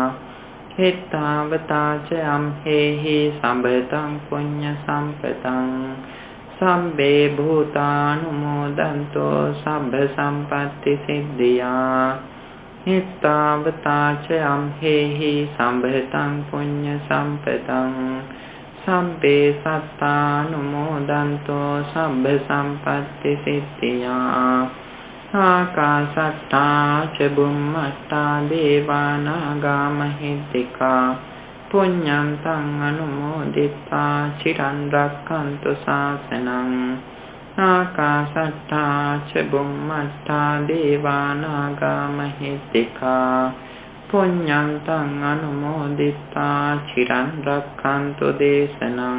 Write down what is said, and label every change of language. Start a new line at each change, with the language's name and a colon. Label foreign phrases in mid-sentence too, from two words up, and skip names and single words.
Pali: හිතාවතාච අම්හෙහි සම්බතං පුඤ්ඤ සම්පතං සම්බේ භූතානුමෝදන්තෝ සම්බ සම්පත්ති සිද්ධියා. හිතාවතාච අම්හෙහි සම්බතං පුඤ්ඤ සම්පතං සම්බේ සත්තානුමෝදන්තෝ සම්බ සම්පත්ති සිද්ධියා. ආකාශත්තා ච බුම්මත්තා දේවානාගා මහිද්దికා පුඤ්ඤං තං අනුමෝදිත්වා චිරන් රක්ඛන්තු ශාසනං. ආකාශත්තා ච බුම්මත්තා දේවානාගා මහිද්దికා පුඤ්ඤං තං අනුමෝදිත්වා චිරන් රක්ඛන්තු දේශනං.